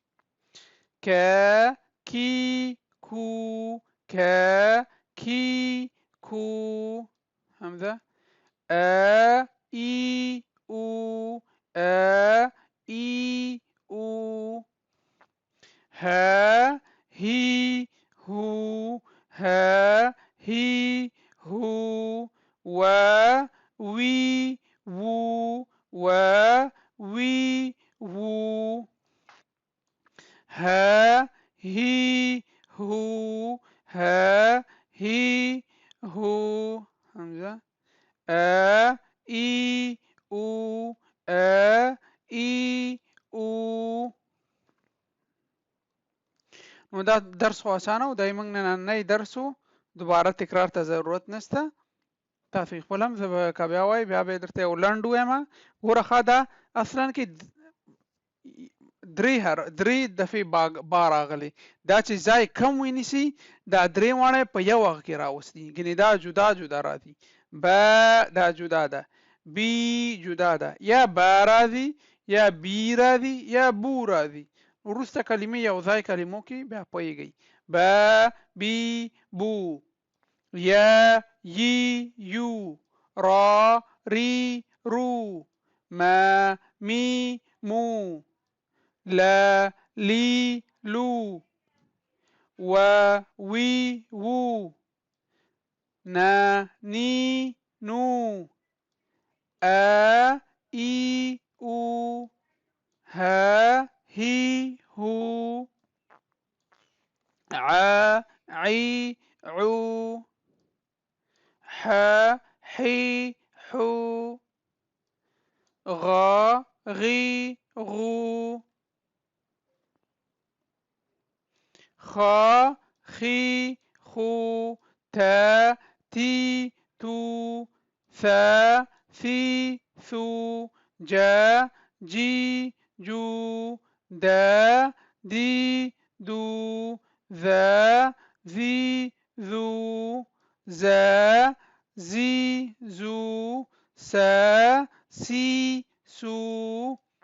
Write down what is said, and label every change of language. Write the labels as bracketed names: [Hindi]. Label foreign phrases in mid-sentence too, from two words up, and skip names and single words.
[Arabic] كا كي كو كا كي كو همزة إي أو إي أو ها هي هو ها هي هو و وي وو و وي وو ها هي هو ها هي هو همزة إي أو إي أو [Pashto] نو دا درس خو اسانه او دای موږ نننی درسو دوباره تکرار ته ضرورت نشته تاسو خپل هم که بیا وای بیا به درته ولنډ وایم ګوره ښه دا اصلا کې درې دفعې با راغلی دا چې ځای کم ونیسي دا درې واړه په یو وخت کې راوستي ګنې دا جدا جدا راځي با دا جدا ده بی جدا ده یا با راځي یا بی راځي یا بو راځي وروسته کلمې یو ځای کلمو کې بیا پوهیږئ با بی بو یا [Arabic] یی یو را ری رو ما می مو لا لي لو و وي وو نا ني نو إي أو ها هي هو عي عو حي حو غي غو خي خو تي تو ثي ثو جي جو دي دو ذي ذو زي زو سي سو